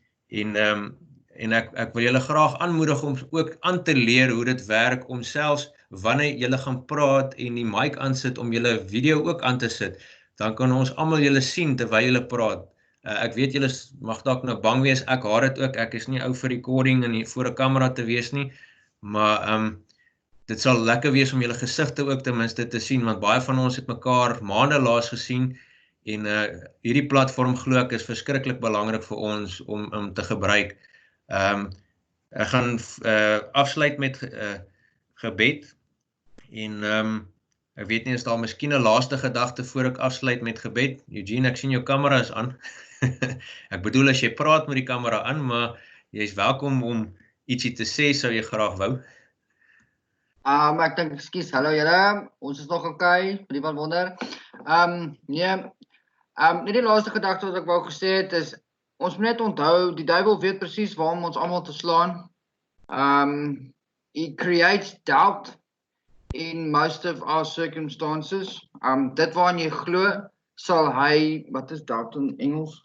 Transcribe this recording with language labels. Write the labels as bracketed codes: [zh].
[af] En ek wil julle graag aanmoedig om ook aan te leer hoe dit werk, om selfs wanneer julle gaan praat en die mic aansit, om julle video ook aan te sit. Dan kan ons almal julle sien terwyl julle praat. Ek weet julle mag dalk nou bang wees, ek haat dit ook, ek is nie ou vir recording en voor 'n kamera te wees nie, maar dit sal lekker wees om julle gesigte ook ten minste te sien, want baie van ons het mekaar maande laas gesien, en hierdie platform glo ek is verskriklik belangrik vir ons om te gebruik. Ek gaan afsluit met gebed, en ek weet nie, is daar miskien 'n laaste gedagte voor ek afsluit met gebed? Eugene, ek sien jou kamera is aan. Ek bedoel as jy praat met die kamera aan, maar jy is welkom om ietsie te sê, sou jy graag wou. Ek dink, ekskuus, hallo julle, ons is nog okay, vir die wat wonder. Nee, net die laaste gedagte wat ek wou gesê het is, ons moet net onthou, die duiwel weet presies waar om ons almal te slaan. [en] He creates doubt in most of our circumstances. [af] Dit waarin jy glo, sal hy, wat is doubt in Engels?